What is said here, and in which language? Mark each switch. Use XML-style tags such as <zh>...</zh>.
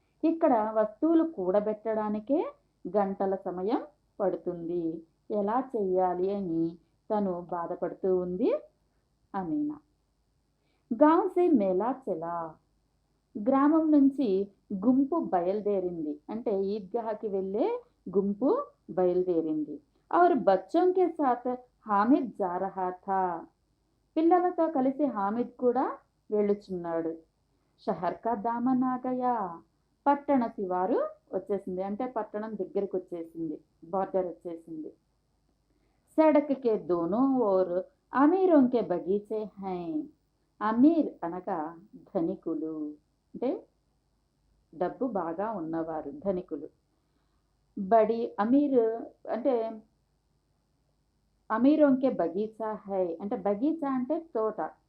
<te>ఇక్కడ వస్తువులు కూడబెట్టడానికే గంటల సమయం పడుతుంది. ఎలా చెయ్యాలి అని తను బాధపడుతూ ఉంది అమీనా.</te> <hi>గావ్ సే మేళా చలా,</hi> <te>గ్రామం నుంచి గుంపు బయలుదేరింది, అంటే ఈద్గాహకి వెళ్ళే గుంపు బయలుదేరింది.</te> <hi>और बच्चों के साथ हामिद जा रहा था,</hi> <te>పిల్లలతో కలిసి హామిద్ కూడా వెళ్ళుచున్నాడు.</te> <hi>షహర్ కా దామన్ ఆ గయా,</hi> <te>పట్టణ శివారు వచ్చేసింది, అంటే పట్టణం దగ్గరికి వచ్చేసింది, బార్డర్ వచ్చేసింది.</te> <hi>सड़क के दोनों ओर अमीरों के बगीचे हैं.</hi> <te>అమీర్ అనగా ధనికులు, అంటే డబ్బు బాగా ఉన్నవారు, ధనికులు. బడి అమీర్ అంటే</te> <hi>అమీరోంకే బగీచా హై,</hi> <te>అంటే బగీచా అంటే తోట.</te>